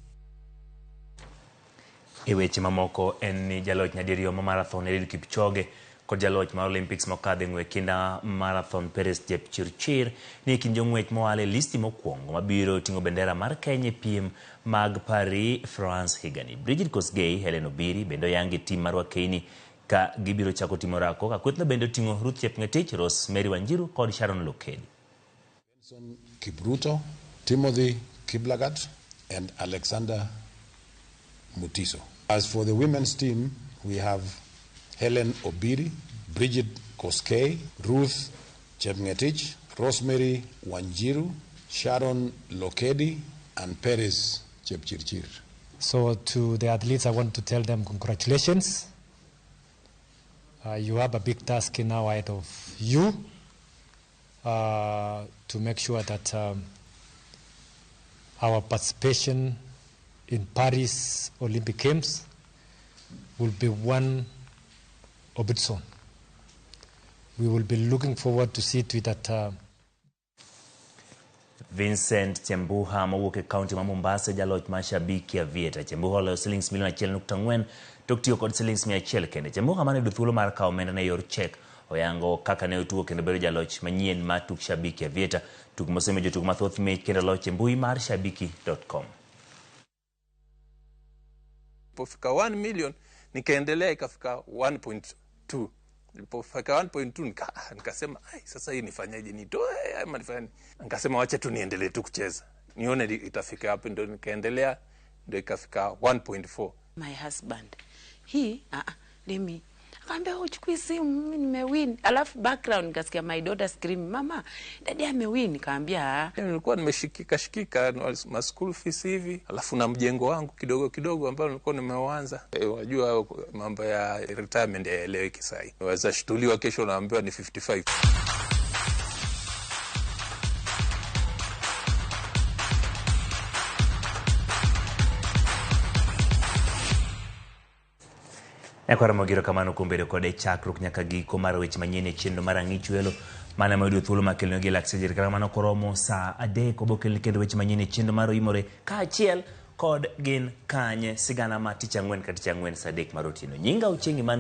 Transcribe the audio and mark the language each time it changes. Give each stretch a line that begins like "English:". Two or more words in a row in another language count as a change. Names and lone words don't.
Luo (Kenya and Tanzania): E weche mamoko en ni jaloch nyadiriyo ma marathon Eliud Kipchoge kod jaloch mar Olympics mokadhe ng'we kinda marathon Peres Jepchirchir ni kind jong'wech moale listi mokwongo mabiro ting'o bendera mar Kenya e piem mag Paris, France higani. Bridget Kosgei, Helen Obiri bende oyangi tim mar Wakeini ka gibiro chako timo rako ka kwethno bende oting'o Ruth Chepngetich, Rosemary Wanjiru kod Sharon Lokedi.
English: Benson Kipruto, Timothy Kiblagat and Alexander Mutiso. As for the women's team, we have Helen Obiri, Bridget Koskei, Ruth Chepngetich, Rosemary Wanjiru, Sharon Lokedi, and Paris Chepchirchir. So to the athletes, I want to tell them congratulations. You have a big task now ahead of you to make sure that our participation in Paris Olympic Games will be one of its own. We will be looking forward to see to it that
Luo (Kenya and Tanzania): Vincent Chembuha mawuok e kaunti ma Mombasa jaloch mashabiki ya Vieta. Chembuha oloyo shillings milion 1.4 tok tiyo kod shillings 100 kende. Chembuha mane yudo thuolo mar kawo omenda ne yor check oyango kaka ne otugo kendo bedo jaloch manyien ma tuk shabiki ya Vieta. Tuk mosemiyo jotuk mathoth mich kendo loch e mbui mar shabiki.com.
Swahili: Ilipofika 1 million nikaendelea ikafika 1.2. Ilipofika 1.2 nikasema sasa hii nifanyaje, nitoe ama nifanye? Nikasema wacha tu niendelee tu kucheza nione itafika hapo, ndio nikaendelea, ndio ikafika 1.4.
English: My husband
Swahili: let akaambia uchukui simu, mimi nimewin. Alafu background nikasikia
English: my daughter scream,
Swahili: mama daddy amewin. Nikaambia nilikuwa nimeshikika ma school fees hivi, alafu na mjengo wangu kidogo kidogo ambao nilikuwa nimeuanza. Unajua mambo ya retirement yaeleweki sasa. Waweza shtuliwa kesho naambiwa ni 55.
Luo (Kenya and Tanzania): Ekwara mogiro kamano kumbere kode chakruok nyaka giko mar weche manyien e chenro mar ang'ichwelo mana mayudo thuolo makelno gi laksejeri kamano koromo saa 3 obokelni kendo weche manyien e chenro mar Oimore kaachiel kod gin kanye sigana ma tich ang'wen ka tich ang'wen saa 3 mar otieno.